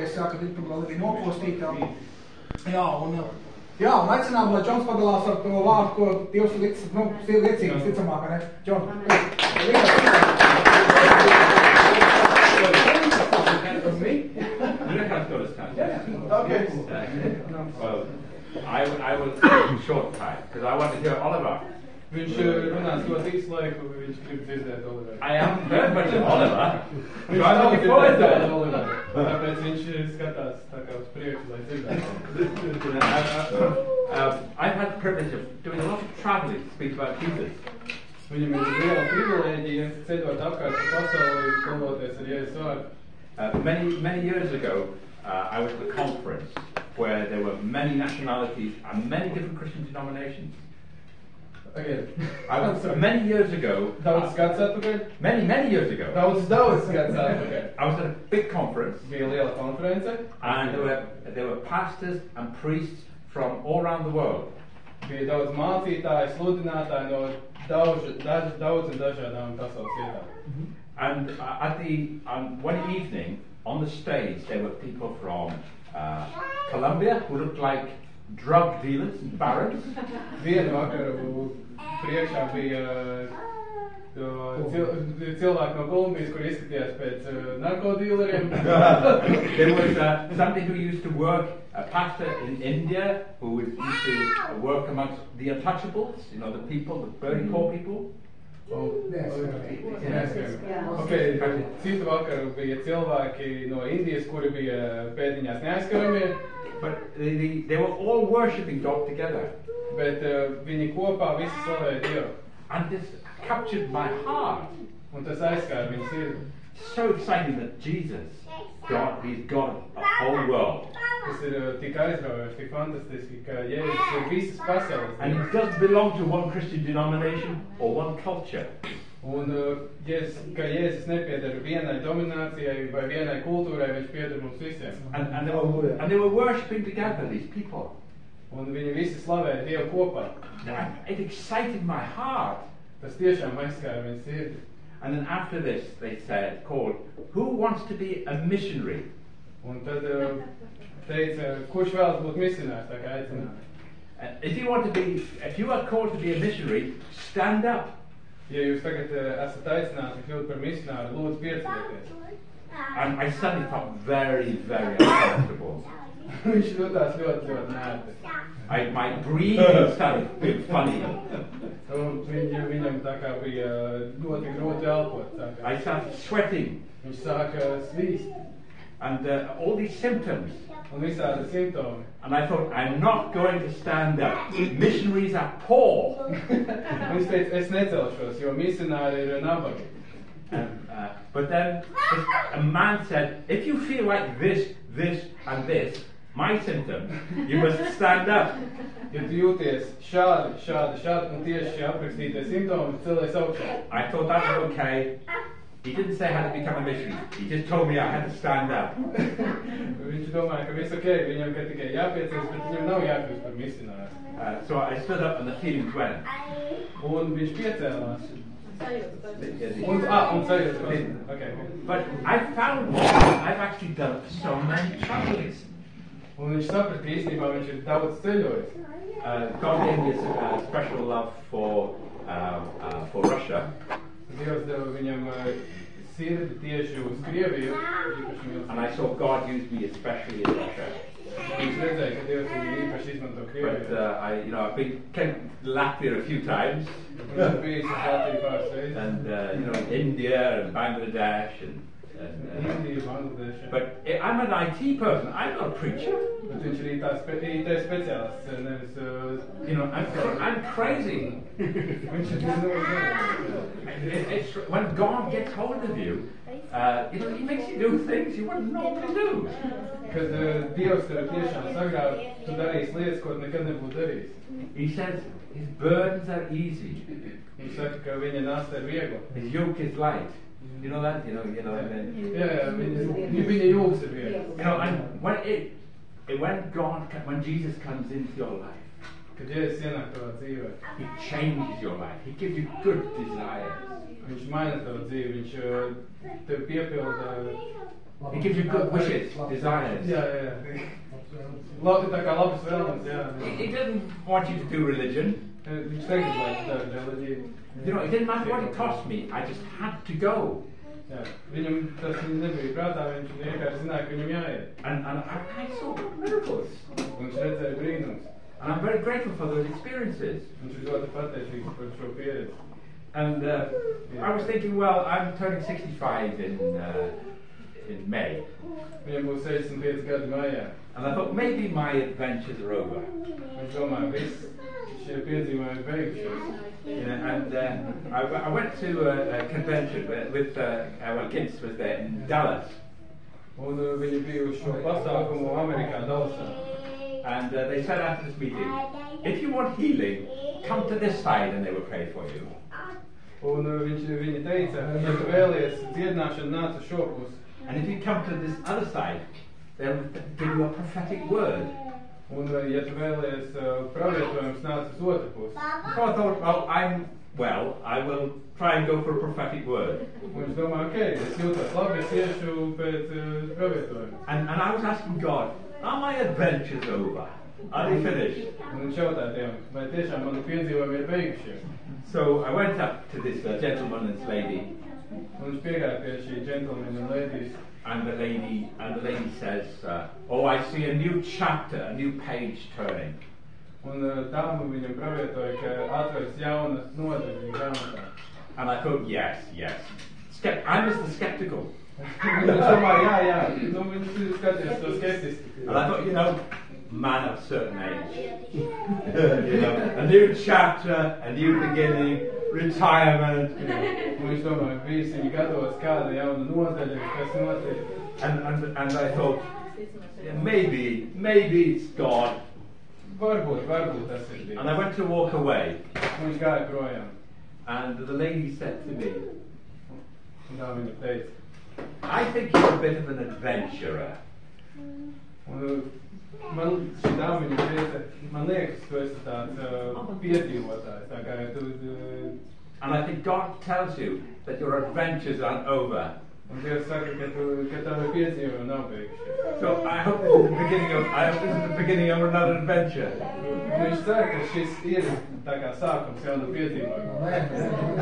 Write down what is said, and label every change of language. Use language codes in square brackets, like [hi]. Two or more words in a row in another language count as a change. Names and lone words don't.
[lv] saka, ka vēl bija nopostīta. Jā, un aicinām, lai Džons padalās ar to vārdu, ko Dievs licis, liecības, ticamāk, ne? Džon. [en] Okay. Well, I will short time, because I want to hear Oliver. [lv] Viņš runās ļoti īsu laiku, viņš grib dzirdēt Oliveru. [en] I am very much an Oliver. [lv] Viņš nav dzirdēt Oliveru, tāpēc viņš skatās tā kā uz priekšu, lai dzirdētu. [en] I've had the privilege of doing a lot of traveling to speak about Jesus. [lv] Viņam ir liela privilēģija ceļot apkārt pa pasauli, kalpoties ar Jēzus vārdu. [en] Many years ago, I was at a conference where there were many nationalities and many different Christian denominations. Again. Many years ago. [lv] Daudz gads atpakaļ. [en] Many years ago. [lv] Daudz gads atpakaļ. [en] I was at a big conference. [lv] Bija liela konference. [en] And there were pastors and priests from all around the world. [lv] Bija daudz mācītāji, sludinātāji no daudz dažādām pasaules vietām. [en] And one evening on the stage there were people from Colombia who looked like drug dealers and barons. [lv] Vienu vakaru priekšā bija cilvēki no Kolumbijas, kur izskatījās pēc narkodīleriem. [en] There was somebody who used to work, a pastor in India who used to work amongst the untouchables, you know, the people, the very poor people. [lv] Citu vakaru bija cilvēki no Indijas, kuri bija pēdiņās neaizskaramie. [en] But they were all worshipping God together. [lv] Bet viņi kopā visi slavēja Dievu. [en] And this captured my heart. [lv] Un tas aizskāra viņu sirdi. [en] So exciting that Jesus, God, He's God of the whole world. [lv] Tas ir tik aizraujoši, tik fantastiski, ka Jēzus ir visas pasaules. [en] And He doesn't belong to one Christian denomination or one culture. [lv] Un ka Jēzus nepieder vienai dominācijai vai vienai kultūrai, viņš pieder mums visiem. [en] And they were worshipping together, these people. [lv] Un viņi visi slavēja Dievu kopā. [en] It excited my heart. [lv] Tas tiešām aizskāra viņu sirdi. [en] And then after this, they said, called, who wants to be a missionary? [lv] Un tad teica, kurš vēlas būt misionārs, tā kā aicināja. [en] If you are called to be a missionary, stand up. [lv] Ja jūs tagad esat aicināti kļūt par misionāru, lūdzu piecelieties. [en] And I suddenly felt very, very uncomfortable. [lv] Viņš jutās ļoti nērti. [en] My breathing started being funny. [lv] Viņam tā kā bija ļoti grūti elpot. [en] I started sweating. [lv] Viņš sāka svīst. [en] And all these symptoms. [lv] Un visādi simptomi. [en] And I thought, I'm not going to stand up. Missionaries are poor. [lv] Viņš teica, es necelšos, jo misionāri ir nabagi. [en] But then a man said, if you feel like this, and this, my symptom, you must stand up. [lv] Ja tu jūties šādi, un tieši aprakstītie simptomi, celies augšā. [en] I thought that was okay. He didn't say how to become a missionary. He just told me I had to stand up. [lv] Viņš domāja, ka viss okay, viņam ka tikai jāpiecels, bet viņam nav jākļūst par misionāru. [en] So I stood up and the feelings went. [lv] Un viņš piecēlās. Un sajūta. [en] Okay. But I found I've actually done so many travelings. [lv] Un viņš saprata, īstenībā viņš ir daudz ceļojis. [en] God gave me a special love for Russia. [lv] Dievs deva viņam sirdi tieši uz Krieviju. [en] And I saw God use me especially in Russia. [lv] Viņš redzēja, ka Dievs viņu īpaši izmanto Krieviju. [en] But I've been to Latvia a few times. [lv] Viņš bijis uz Latviju pāris reizes. [en] And India and Bangladesh and [lv] Indija, Bangladesh. [en] But I'm an IT person. I'm not a preacher. [lv] Bet viņš ir IT speciālists, nevis [en] I'm crazy. [lv] Viņš ir [en] when God gets hold of you, He makes you do things you wouldn't normally do. [lv] Kad Dievs tev tiešām sagrāv, tu darīsi lietas, ko nekad nebūtu darījis. [en] He says His burdens are easy. [lv] Viņš saka, ka viņa nasta ir viegla. [en] His yoke is light. You know that? [lv] Jā, viņa jūgs ir viegla. [en] And when Jesus comes into your life, [lv] kad Jēzus ienāk tavā dzīvē, [en] He changes your life. He gives you good desires. [lv] Viņš maina tavu dzīvi, viņš tev piepilda [en] He gives you good wishes, desires. [lv] Jā, jā. Labi, tā kā labas vēlmes, jā. [en] He doesn't want you to do religion. [lv] Viņš negrib, lai tu dari reliģiju. [en] You know, it didn't matter what it cost me. I just had to go. [lv] Jā. Viņam tas nebija prātā, viņš vienkārši zināja, ka viņam jāiet. [en] And I saw miracles. [lv] Un viņš redzēja brīnums. [en] And I'm very grateful for those experiences. [lv] Viņš ir ļoti pateicīgs par šo pieredzi. [en] And I was thinking, well, I'm turning 65 in May. [lv] Viņam būs 65 gadi mājā. [en] And I thought maybe my adventures are over. [lv] Viņš domāja, viss šie piedzīvojumi beigušies. [en] Yeah, and I went to a convention with well, Kids was there in Dallas. [lv] Un viņi bija uz šo pasākumu Amerikā, Dallasā. [en] And they said after this meeting, if you want healing, come to this side and they will pray for you. [lv] Un viņi teica, ja tu vēlies dziedināšanu, nāc uz šo pusi. [en] And if you come to this other side, they'll give you a prophetic word. [lv] Un ja tu vēlies pravietojums, nāc uz otru pusi. [en] So I thought, well, I will try and go for a prophetic word. [lv] Un viņš domā, es jūtos labi, es iešu pēc pravietojuma. [en] And I was asking God, are my adventures over? Are they finished? [lv] Un viņš jautāja Dievam, vai tiešām mani piedzīvojumi ir beigušies? [en] So I went up to this gentleman and this lady. [lv] Un viņš piegāja pie šī gentleman un ladies. [en] And the lady says, oh, I see a new chapter, a new page turning. [lv] Un dāma viņam pravietoja, ka atveras jauna nodaļa grāmatā. [en] And I thought, yes. I'm Mr. Skeptical. [lv] Viņš domāja, jā, nu viņš skaties to skeptiski. [en] And I thought, you know, man of a certain age. You know, a new chapter, a new beginning, retirement. [lv] Un viņš domāja, visi gados kāda jauna nodaļa, kas notiek. [en] And I thought, yeah, maybe it's God. [lv] Varbūt tas ir Dievs. [en] And I went to walk away. [lv] Un viņš gāja projām. [en] And the lady said to me, [lv] Un tā viņa teica, [en] I think you're a bit of an adventurer. [lv] Un man šī dāma viņa teica, man liekas, tu esi tāds piedzīvotājs, tā kā tu... [en] And I think God tells you that your adventures aren't over. [lv] Un Dievs saka, ka tavi piedzīvojumi nav beigušies. [en] So I hope this is the beginning of another adventure. [lv] Un viņš saka, ka šis ir tā kā sākums jaunu piedzīvojumu.